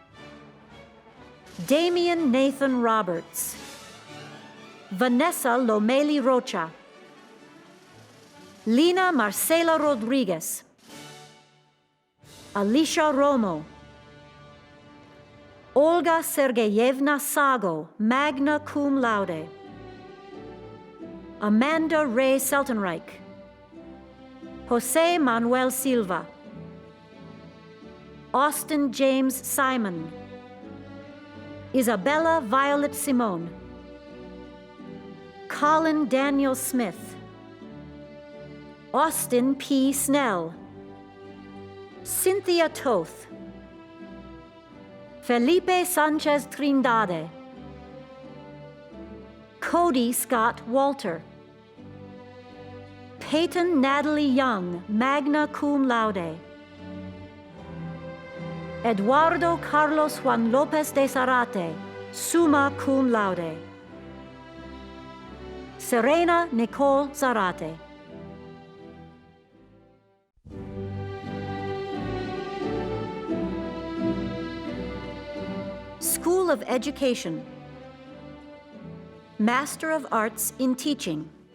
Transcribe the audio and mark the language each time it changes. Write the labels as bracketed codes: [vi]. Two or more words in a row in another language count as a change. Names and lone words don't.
[en] Damian Nathan Roberts. Vanessa Lomeli Rocha. Lina Marcela Rodriguez. Alicia Romo. Olga Sergeyevna Sago, [la] magna cum laude. [en] Amanda Ray Seltenreich. Jose Manuel Silva. Austin James Simon. Isabella Violet Simone. Colin Daniel Smith. Austin P. Snell. Cynthia Toth. Felipe Sanchez Trindade. Cody Scott Walter. Peyton Natalie Young, [la] magna cum laude. [en] Eduardo Carlos Juan Lopez de Zarate, [la] summa cum laude. [en] Serena Nicole Zarate. School of Education. Master of Arts in Teaching.